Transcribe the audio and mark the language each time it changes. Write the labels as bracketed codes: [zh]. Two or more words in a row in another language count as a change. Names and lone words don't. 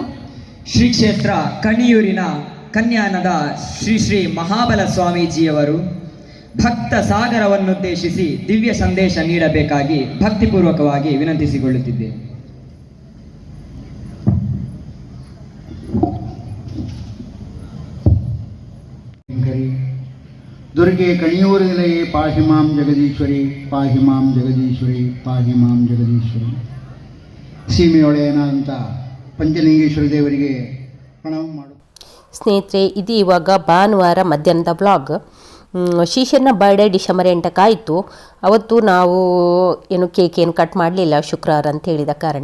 [kn] ಶ್ರೀ ಕ್ಷೇತ್ರ ಕಣಿಯೂರಿನ ಕನ್ಯಾನದ ಶ್ರೀ ಶ್ರೀ ಮಹಾಬಲ ಸ್ವಾಮೀಜಿಯವರು ಭಕ್ತ ಸಾಗರವನ್ನುದ್ದೇಶಿಸಿ ದಿವ್ಯ ಸಂದೇಶ ನೀಡಬೇಕಾಗಿ ಭಕ್ತಿಪೂರ್ವಕವಾಗಿ ವಿನಂತಿಸಿಕೊಳ್ಳುತ್ತಿದ್ದೆ. [sa] ದುರ್ಗೆ ಕಣಿಯೂರು ನಿಲಯೇ ಪಾಹಿ ಮಾಂ ಜಗದೀಶ್ವರಿ, ಪಾಹಿ ಮಾಂ ಜಗದೀಶ್ವರಿ, ಪಾಹಿ ಮಾಂ ಜಗದೀಶ್ವರಿ. [kn] ಸೀಮೆಯೊಳೆಯನಾದಂಥ ಪಂಚಲಿಂಗೇಶ್ವರ ದೇವರಿಗೆ ಪ್ರಣಾಮ ಮಾಡು. ಸ್ನೇಹಿತರೆ, ಇದು ಇವಾಗ ಭಾನುವಾರ ಮಧ್ಯಾಹ್ನದ ವ್ಲಾಗ್. ಶಿಷ್ಯನ [en] birthday December [kn] 8ಕ್ಕೆ ಆಯಿತು. ಅವತ್ತು ನಾವು ಏನು ಕೇಕ್ ಏನು ಕಟ್ ಮಾಡಲಿಲ್ಲ, ಶುಕ್ರವಾರ ಅಂತ ಹೇಳಿದ ಕಾರಣ.